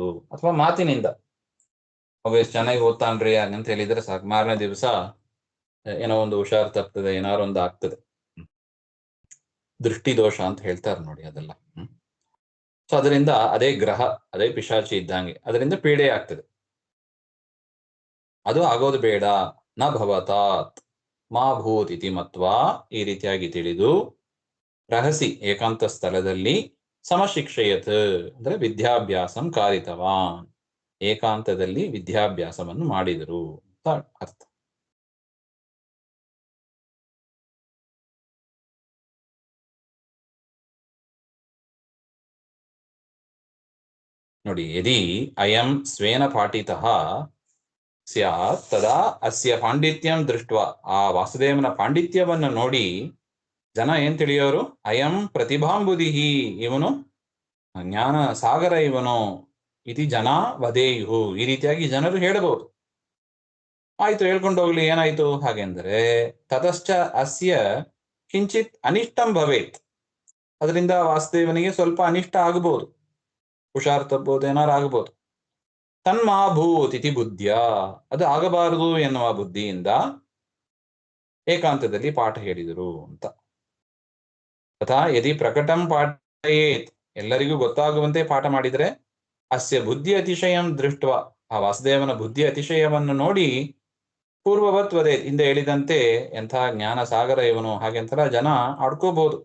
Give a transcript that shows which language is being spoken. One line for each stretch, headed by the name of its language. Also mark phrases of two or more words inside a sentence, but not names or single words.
Kannada: ಅಥವಾ ಮಾತಿನಿಂದ ಮಗು ಎಷ್ಟು ಚೆನ್ನಾಗಿ ಓದ್ತಾನ್ರಿ ಹಾಗಂತ ಹೇಳಿದ್ರೆ ಸಾಕು, ಮಾರನೇ ದಿವಸ ಏನೋ ಒಂದು ಹುಷಾರು ತಪ್ತದೆ, ಏನಾರು ಒಂದು ಆಗ್ತದೆ. ದೃಷ್ಟಿ ದೋಷ ಅಂತ ಹೇಳ್ತಾರೆ ನೋಡಿ, ಅದೆಲ್ಲ. ಸೊ ಅದರಿಂದ ಅದೇ ಗ್ರಹ, ಅದೇ ಪಿಶಾಚಿ ಇದ್ದಂಗೆ, ಅದರಿಂದ ಪೀಡೆ ಆಗ್ತದೆ. ಅದು ಆಗೋದು ಬೇಡ.
Sanskrit: ನ ಭವತಾತ್ ಮಾ ಭೂತ್ ಇತಿ ಮತ್ವಾ,
Kannada: ಈ ರೀತಿಯಾಗಿ ತಿಳಿದು ರಹಸಿ ಏಕಾಂತ ಸ್ಥಳದಲ್ಲಿ ಸಮಶಿಕ್ಷಯತ್ ಅಂದ್ರೆ
Sanskrit: ವಿದ್ಯಾಭ್ಯಾಸಂ ಕಾರಿತವಾನ್,
Kannada: ಏಕಾಂತದಲ್ಲಿ ವಿದ್ಯಾಭ್ಯಾಸವನ್ನು ಮಾಡಿದರು ಅಂತ ಅರ್ಥ. ನೋಡಿ,
Sanskrit: ಯದಿ ಅಯಂ ಸ್ವೇನ ಪಾಠಿತಃ ಸ್ಯಾತ್ ತದಾ ಅಸ್ಯ ಪಾಂಡಿತ್ಯಂ ದೃಷ್ಟ,
Kannada: ಆ ವಾಸುದೇವನ ಪಾಂಡಿತ್ಯವನ್ನು ನೋಡಿ ಜನ ಏನ್ ತಿಳಿಯೋರು,
Sanskrit: ಅಯಂ ಪ್ರತಿಭಾಂಬುದಿಹಿ,
Kannada: ಇವನು ಜ್ಞಾನ ಸಾಗರ ಇವನು,
Sanskrit: ಇತಿ ಜನ ವದೇಯು,
Kannada: ಈ ರೀತಿಯಾಗಿ ಜನರು ಹೇಳಬಹುದು. ಆಯ್ತು, ಹೇಳ್ಕೊಂಡು ಹೋಗ್ಲಿ, ಏನಾಯ್ತು ಹಾಗೆಂದರೆ
Sanskrit: ತತಶ್ಚ ಅಸ್ಯ ಕಿಂಚಿತ್ ಅನಿಷ್ಟಂ ಭವೇತ್,
Kannada: ಅದರಿಂದ ವಾಸುದೇವನಿಗೆ ಸ್ವಲ್ಪ ಅನಿಷ್ಟ ಆಗಬಹುದು, ಹುಷಾರು ತಪ್ಪಬಹುದು, ಏನಾರು ಆಗಬಹುದು.
Sanskrit: ತನ್ಮಾಭೂತ್ ಇತಿ ಬುದ್ಧಿಯ,
Kannada: ಅದು ಆಗಬಾರದು ಎನ್ನುವ ಬುದ್ಧಿಯಿಂದ ಏಕಾಂತದಲ್ಲಿ ಪಾಠ ಹೇಳಿದರು ಅಂತ.
Sanskrit: ತಥಾ ಯದಿ ಪ್ರಕಟಂ ಪಾಠಯೇತ್,
Kannada: ಎಲ್ಲರಿಗೂ ಗೊತ್ತಾಗುವಂತೆ ಪಾಠ ಮಾಡಿದರೆ
Sanskrit: ಅಸ್ಯ ಬುದ್ಧಿ ಅತಿಶಯಂ ದೃಷ್ಟ,
Kannada: ಆ ವಾಸುದೇವನ ಬುದ್ಧಿ ಅತಿಶಯವನ್ನು ನೋಡಿ
Sanskrit: ಪೂರ್ವವತ್ ವದೇತ್,
Kannada: ಹಿಂದೆ ಹೇಳಿದಂತೆ ಎಂಥ ಜ್ಞಾನ ಸಾಗರ ಇವನು ಹಾಗೆಂತರ ಜನ ಆಡ್ಕೋಬಹುದು.